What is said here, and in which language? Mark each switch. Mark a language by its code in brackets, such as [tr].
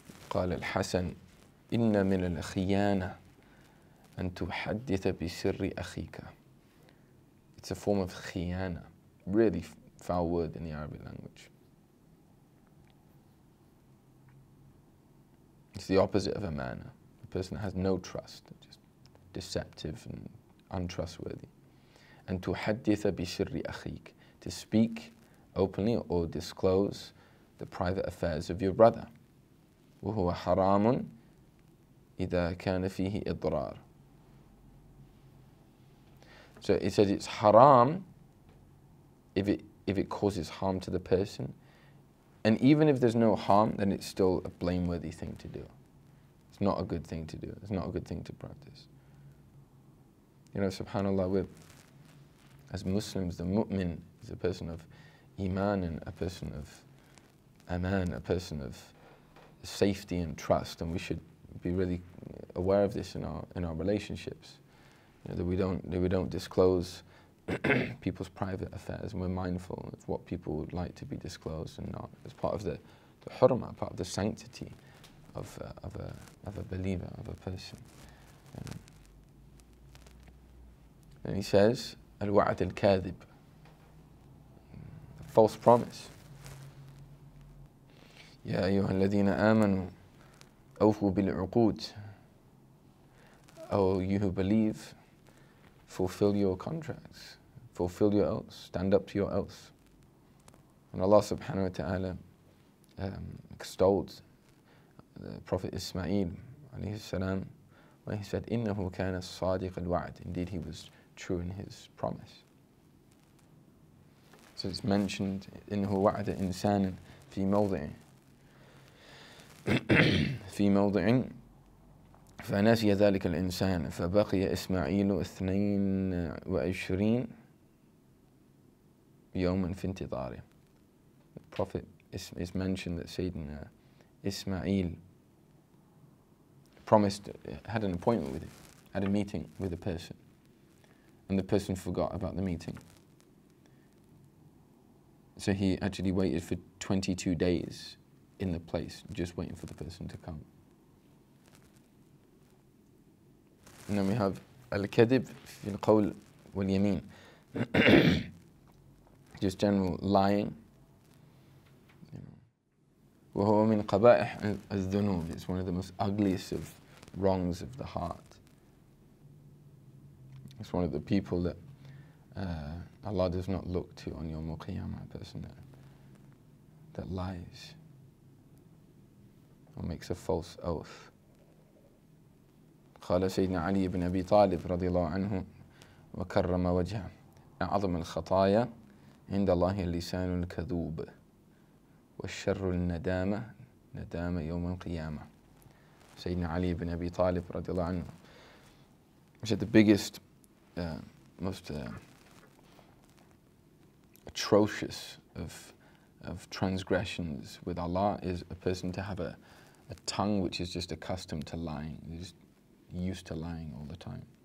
[ar] قال الحسن إن من الخيانة أن تحدث بسر أخيك. [en] It's a form of khiyana, really foul word in the Arabic language. It's the opposite of amana. The person has no trust, just deceptive and untrustworthy. And [ar] tuhadditha bi sirri akhik, [en] to speak openly or disclose the private affairs of your brother. [ar] وهو حرام إذا كان فيه إضرار. [en] So it says it's haram if it causes harm to the person. And even if there's no harm, then it's still a blameworthy thing to do. It's not a good thing to do. It's not a good thing to practice. You know, subhanAllah, as Muslims, the mu'min is a person of iman and a person of aman, a person of safety and trust, and we should be really aware of this in our relationships. You know, that we don't disclose people's private affairs, and we're mindful of what people would like to be disclosed and not. It's part of the hurma, part of the sanctity of a believer, of a person. And he says, al-wa'd al-kadhib, false promise. [ar] يا أيها الذين آمنوا أوفوا بالعقود. [en] Oh, you who believe, fulfill your contracts, fulfill your oaths, stand up to your oaths. And Allah subhanahu wa ta'ala extolled the Prophet Ismail alayhi salam when he said, [ar] إِنَّهُ كَانَ الصَّادِقَ الْوَعْدِ. [en] Indeed, he was true in his promise. So it's mentioned, [ar] إِنَّهُ وَعْدَ إِنسَانٍ فِي مَوْضِعٍ في موضع فنسي ذلك الإنسان فبقي إسماعيل 22 يوما في انتظاره. [en] The Prophet is mentioned that Sayyidina Ismail promised, had an appointment with him, had a meeting with a person, and the person forgot about the meeting. So he actually waited for 22 days in the place, just waiting for the person to come. And then we have [ar] al-kadhib fi al-qawl wal-yamin. [en] Just general lying. [ar] وهو من قبائح الذنوب. [en] It's one of the most ugliest of wrongs of the heart. It's one of the people that Allah does not look to on Yawm al-Qiyamah, a person that lies or makes a false oath. [ar] قال سيدنا علي بن أبي طالب رضي الله عنه وكرم وجهه أعظم الخطايا عند الله اللسان الكذوب والشر الندامة ندامة يوم القيامة. [en] Sayyidina Ali ibn Abi Talib [ar] رضي الله عنه [en] said the biggest, most atrocious of transgressions with Allah is a person to have a tongue which is just accustomed to lying, is used to lying all the time.